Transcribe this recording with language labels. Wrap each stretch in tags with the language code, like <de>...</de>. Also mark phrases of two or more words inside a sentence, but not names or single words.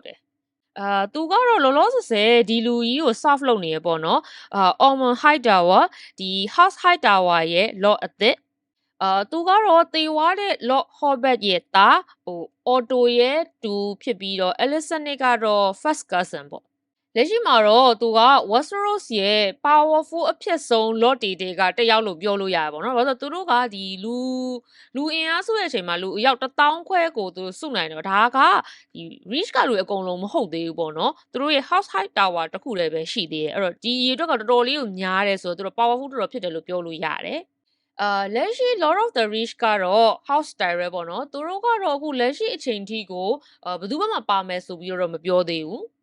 <my>တယ်သူကတော့လောလောဆယ်ဒီလူကြီးကို soft လုပ်နေရပေါ့နော်Ormond Hightower ဒီ House Hightower ရဲ့ Lord အသစ်သူကတော့တေဝါတဲ့ Lord Hobbit ရဲ့သားOtto ရဲ့တူဖြစ်ပြီး တော့ Alicent ကတော့</my> <en>first cousin</en> <my>ပေါ့လက်ရှိမှာတော့သူက Westeros ရဲ့ powerful အဖြစ်ဆုံး Lord တွေကတယောက်လို့ပြောလို့ရတယ်ပေါ့နော်။ဘာလို့လဲဆိုတော့သူတို့ကဒီ လူအင်အားစုရဲ့အချိန်မှာလူအယောက်1000ခွဲကိုသူစုနိုင်တော့ဒါကဒီ reach ကလူအကုန်လုံးမဟုတ်သေးဘူးပေါ့နော်။သူတို့ရဲ့ House High Tower တစ်ခုလည်းပဲရှိသေးတယ်။အဲ့တော့ဒီရေအတွက်ကတော်တော်လေးကိုများတယ်ဆိုတော့သူတို့ powerful တော်တော်ဖြစ်တယ်လို့ပြောလို့ရတယ်။လက်ရှိ Lord of the Rich ကတော့ House Tyrell ပေါ့နော်သူတို့ကတော့အခုလက်ရှိအချိန်ထိကိုဘယ်သူမှမပါမယ်ဆိုပြီးတော့မပြောသေးဘူး</my>